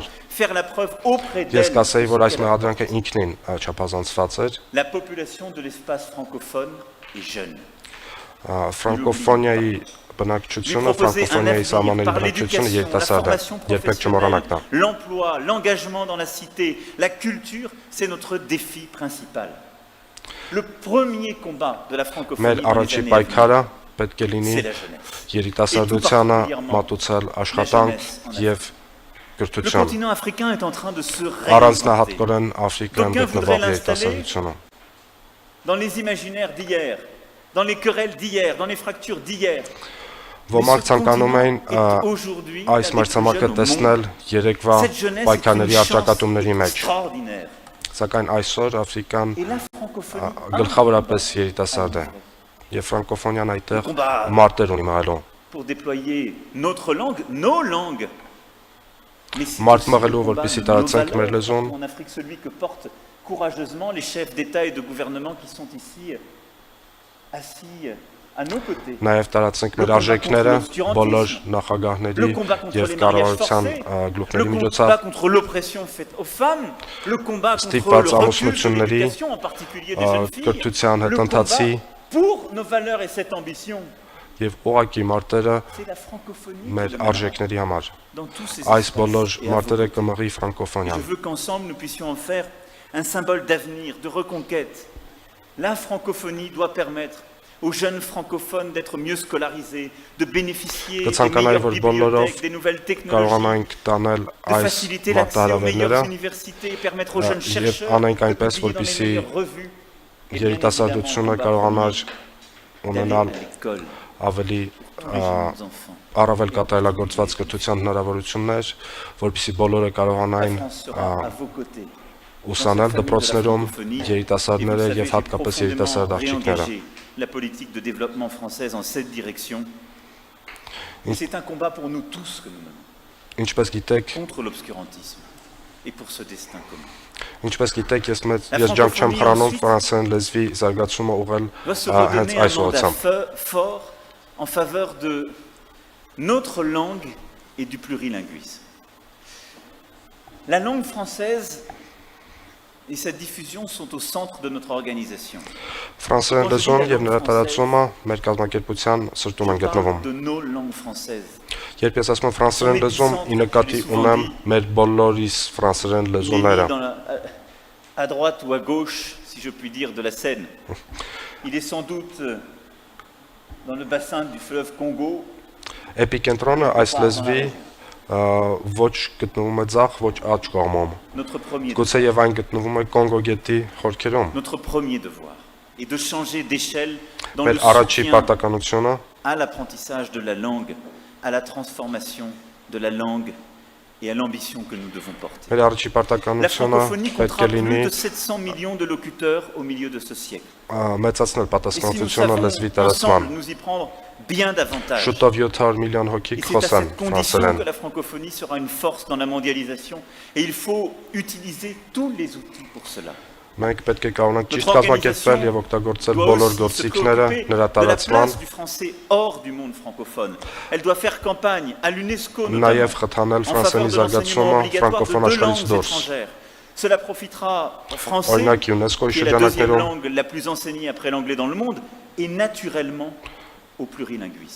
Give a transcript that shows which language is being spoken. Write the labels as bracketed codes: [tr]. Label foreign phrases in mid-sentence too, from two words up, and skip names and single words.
[fr] Faire la preuve auprès [hy] Ես [fr] d'elle. [hy] կասեի, որ այս մեղադրանքը ինքնին չափազանցված էր։ [fr] La population de l'espace francophone est jeune. [hy] Ֆրանկոֆոնիայի բնակչությունը, ֆրանկոֆոնիայի սահմանների բնակչությունը երիտասարդ է, երբեք չմոռանանք դա։ [fr] L'emploi, l'engagement dans la cité, la culture, c'est notre défi principal. Le premier combat de la francophonie [hy] Մեր [fr] dans les [hy] առաջի [fr] années à venir, [hy] պայքարը պետք է լինի [fr] c'est la jeunesse. [hy] երիտասարդությանը մատուցել աշխատանք եւ [fr] Le [hy] կրթություն։ [fr] continent africain est en train de se réinventer. [hy] Առանձնահատկորեն Աֆրիկայում [fr] D'aucuns voudraient [hy] գտնվող [fr] l'installer [hy] երիտասարդությունը։ [fr] dans les imaginaires d'hier, dans les querelles d'hier, dans les fractures d'hier. [hy] Ոմանք ցանկանում էին այս մրցանակը տեսնել երեկվա պայքարների առճակատումների մեջ, սակայն այսօր Աֆրիկան գլխավորապես երիտասարդ է եւ ֆրանկոֆոնիան այդտեղ մարտեր ունի մահելու։ [fr] Pour déployer notre langue, nos langues. [hy] Մարդ մղելու, որպեսզի տարածենք մեր լեզուն։ [fr] En Afrique, celui que portent courageusement les chefs d'État et de gouvernement qui sont ici assis à nos côtés. [hy] Նաև տարածենք մեր արժեքները բոլոր նախագահների եւ կառավարության գլուխների [fr] Le [hy] միջոցով։ [fr] combat contre l'oppression faite aux femmes, le combat contre le recul de l'éducation, en particulier des jeunes filles, [hy] կրթության [fr] le [hy] հետընթացի [fr] combat pour nos valeurs et cette ambition. [hy] եւ ուղղակի մարտերը [fr] C'est la francophonie [hy] մեր [fr] qui le mène [hy] արժեքների համար։ [fr] dans tous ces [hy] Այս [fr] espaces [hy] բոլոր [fr] et à [hy] մարտերը [fr] vos [hy] կմղի [fr] Je [hy] ֆրանկոֆոնիան։ [fr] veux qu'ensemble nous puissions en faire un symbole d'avenir, de reconquête. La francophonie doit permettre aux jeunes francophones d'être mieux scolarisés, de bénéficier des meilleures bibliothèques, des nouvelles technologies, [hy] Կարողանանք տանել [fr] de [hy] այս [fr] faciliter l'accès aux meilleures [hy] մարտահրավերները [fr] universités et permettre aux jeunes [hy] եւ [fr] chercheurs [hy] անենք [fr] de [hy] այնպես, [fr] publier dans les [hy] որպեսզի [fr] meilleures revues et bien [hy] երիտասարդությունը [fr] évidemment [hy] կարողանար [fr] d'aller [hy] ունենալ [fr] à l'école [hy] ավելի [fr] pour les jeunes enfants. [hy] առավել կատարելագործված կրթության հնարավորություններ, որպեսզի բոլորը [fr] La [hy] կարողանային [fr] France sera à vos côtés. [hy] ուսանել դպրոցներում երիտասարդները եւ հատկապես երիտասարդ աղջիկները։ [fr] La politique de développement française en cette direction. Et c'est un combat pour nous tous que nous menons, [hy] Ինչպես գիտեք, [fr] contre l'obscurantisme et pour ce destin commun. [hy] ինչպես գիտեք, ես ջանք չեմ խրանում ֆրանսերեն լեզվի զարգացումը ուղղել [fr] Doit se [hy] հենց [fr] redonner un [hy] այս [fr] mandat [hy] ուղղությամբ։ [fr] fort en faveur de notre langue et du plurilinguisme. La langue française et sa diffusion sont au centre de notre organisation. [hy] Ֆրանսերեն լեզուն եւ նրա տարածումը մեր կազմակերպության սրտում են [fr] Je [hy] գտնվում։ [fr] parle de nos langues françaises. [hy] Երբ ես ասում եմ ֆրանսերեն լեզուն, ի նկատի ունեմ մեր բոլորիս ֆրանսերեն [fr] Il est né [hy] լեզուները։ [fr] à droite ou à gauche, si je puis dire, de la Seine. Il est sans doute dans le bassin du fleuve Congo. [hy] Էպիկենտրոնը այս լեզվի ոչ գտնվում է ձախ, ոչ աջ կողմում։ [fr] Notre premier, [hy] Գուցե եւ այն գտնվում է Կոնգո գետի խորքերում։ [fr] notre premier devoir est de changer d'échelle dans [hy] Մեր [fr] le [hy] առաջի [fr] soutien [hy] պարտականությունը [fr] à l'apprentissage de la langue, à la transformation de la langue et à l'ambition que nous devons porter. [hy] մեր առաջի [fr] La [hy] պարտականությունը [fr] francophonie [hy] պետք [fr] comptera [hy] է լինի [fr] plus de 700 millions de locuteurs au milieu de ce siècle. [hy] մեծացնել [fr] Et si nous [hy] պատասխանատվությունը [fr] savons [hy] լեզվի տարածման։ [fr] ensemble nous y prendre bien davantage, [hy] Շուտով 700 միլիոն հոգի [fr] et c'est à [hy] կխոսեն [fr] cette condition [hy] ֆրանսերեն։ [fr] que la francophonie sera une force dans la mondialisation. Et il faut utiliser tous les outils pour cela. [hy] Մենք պետք է կարողանանք ճիշտ [fr] Notre [hy] կազմակերպել եւ օգտագործել [fr] doit [hy] բոլոր [fr] aussi se [hy] գործիքները [fr] préoccuper [hy] նրա [fr] de la [hy] տարածման, [fr] place du français hors du monde francophone. Elle doit faire campagne à l'UNESCO [hy] նաեւ [fr] notamment [hy] խթանել [fr] en faveur [hy] ֆրանսերենի [fr] de l'enseignement [hy] զարգացումը [fr] obligatoire [hy] ֆրանկոֆոն [fr] de deux [hy] աշխարհից [fr] langues [hy] դուրս։ [fr] étrangères. Cela profitera au français, [hy] Օրինակ ՅՈՒՆԵՍԿՕ-ի [fr] qui est la deuxième [hy] շրջանակներում [fr] langue la plus enseignée après l'anglais dans le monde, et naturellement au plurilinguisme.